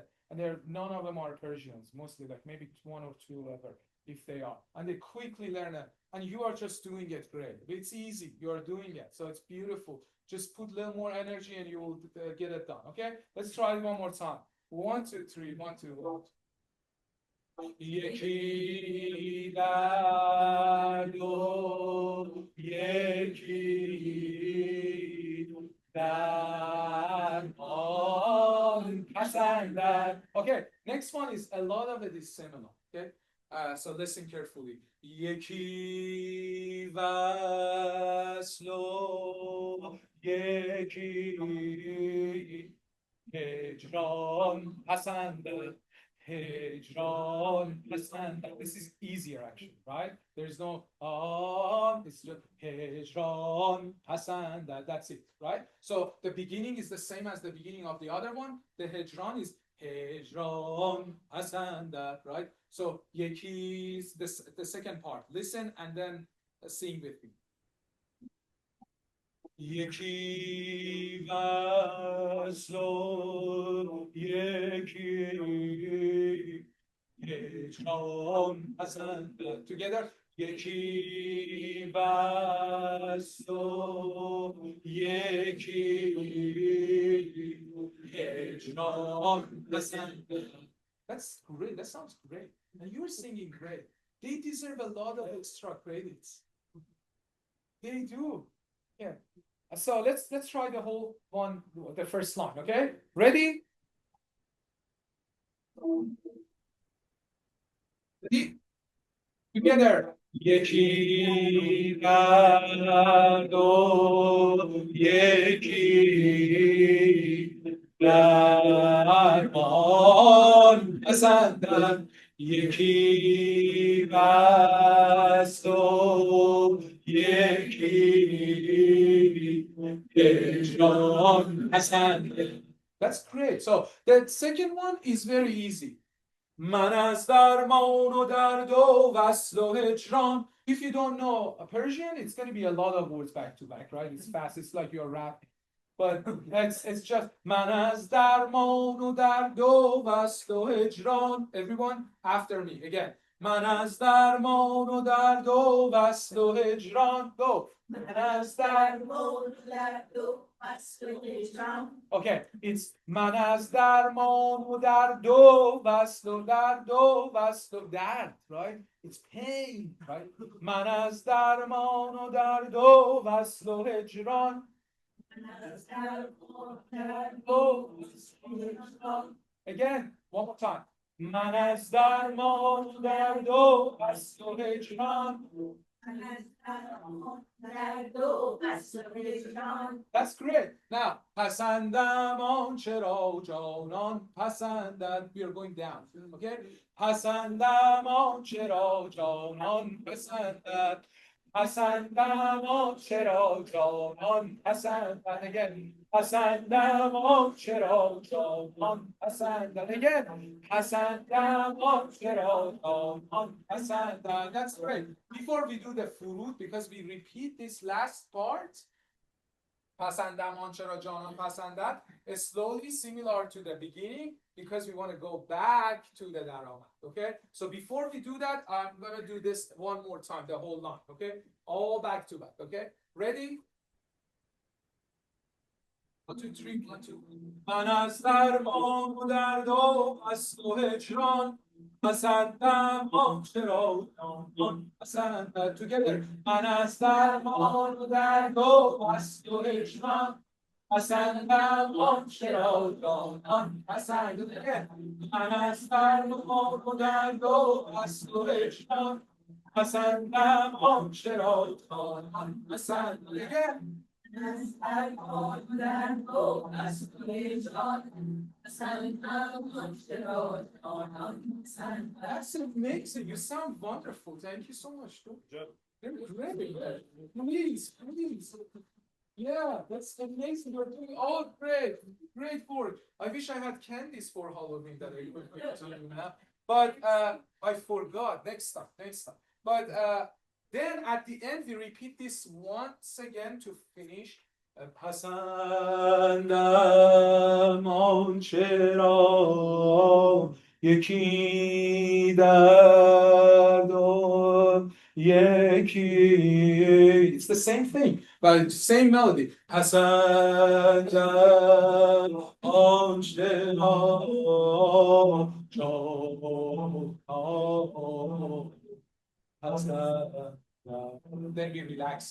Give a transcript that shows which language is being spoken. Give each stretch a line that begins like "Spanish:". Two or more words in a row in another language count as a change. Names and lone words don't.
English: And none of them are Persians, mostly like maybe 1 or 2 ever, if they are. And they quickly learn it. And you are just doing it great. It's easy. You are doing it. So it's beautiful. Just put a little more energy and you will get it done. Okay? Let's try it one more time. 1, 2, 3, 1, 2, 1.
Persian: یکی درد و یکی درمان پسندد.
English: Okay, next one is a lot of it is similar. Okay, so listen carefully.
Persian: یکی وصل و یکی هجران پسندد. هجران پسندد.
English: This is easier actually, right? There's no it's just
Persian: هجران پسندد.
English: That's it, right? So the beginning is the same as the beginning of the other one. The Hijran is
Persian: هجران پسندد,
English: right? So Yeki is the second part. Listen and then sing with me.
Persian: یکی وصل و یکی هجران پسندد.
English: Together.
Persian: یکی وصل و یکی هجران پسندد.
English: That's great. That sounds great. And you're singing great. They deserve a lot of extra credits. They do. Yeah. So let's try the whole one, the first line, okay? Ready? Ready? Together.
Persian: یکی درد و یکی درمان پسندد. یکی وصل و یکی هجران پسندد.
English: That's great. So the second one is very easy.
Persian: من از درمان و درد و وصل و هجران.
English: If you don't know a Persian, it's going to be a lot of words back to back, right? It's fast. It's like you're rapping. But it's just
Persian: من از درمان و درد و وصل و هجران.
English: Everyone after me again.
Persian: من از درمان و درد و وصل و هجران.
English: Go.
Persian: من از درمان و درد و وصل و هجران.
English: Okay, it's
Persian: من از درمان و درد و وصل و درد و وصل و درد,
English: right? It's pain, right?
Persian: من از درمان و درد و وصل و هجران. من از درمان و درد و وصل و هجران.
English: Again, one more time.
Persian: من از درمان و درد و وصل و هجران. من از درمان و درد و وصل و هجران.
English: That's great. Now,
Persian: پسندم آنچه را جانان پسندد.
English: We are going down. Okay?
Persian: پسندم آنچه را جانان پسندد. پسندم آنچه را جانان پسندد.
English: Again.
Persian: پسندم آنچه را جانان پسندد.
English: Again.
Persian: پسندم آنچه را جانان پسندد.
English: That's great. Before we do the furud, because we repeat this last part,
Persian: پسندم آنچه را جانان پسندد,
English: slowly similar to the beginning, because we want to go back to the darama. Okay? So before we do that, I'm going to do this one more time, the whole line. Okay? All back to back. Okay? Ready? 1, 2, 3, 1, 2.
Persian: من از درمان و درد و وصل و هجران پسندم آنچه را جانان پسندد.
English: Together.
Persian: من از درمان و درد و وصل و هجران پسندم آنچه را جانان پسندد. من از درمان و درد و وصل و هجران پسندم آنچه را جانان پسندد. از درمان و درد و وصل و هجران. پسندم آنچه را جانان پسندد.
English: That's amazing. You sound wonderful. Thank you so much. Great. Please. Yeah, that's amazing. You're doing all great. Great work. I wish I had candies for Halloween that I could give to you now. But I forgot. Next time. But then at the end, we repeat this once again to finish.
Persian: پسندم آنچه را یکی درد و Yeki.
English: It's the same thing, but same melody. Hasandan then we relax.